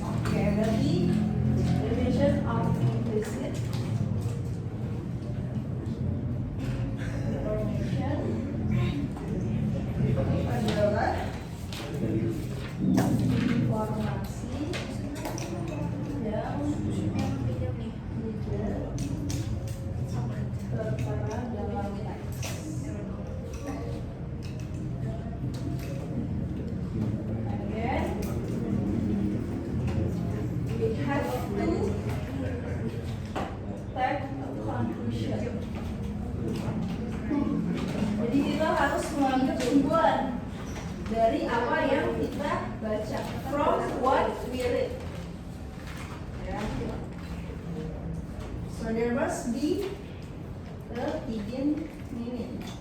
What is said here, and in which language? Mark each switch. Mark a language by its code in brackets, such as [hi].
[id] Oke, berarti [en] definition of implicit information [id] adalah informasi yang tidak tertera dalam teks. [en] Again, we have to take a conclusion. [id] Jadi kita harus mengambil kesimpulan dari apa yang kita baca, [en] from what we read. [id] Ya. [en] So there must be the hidden meaning.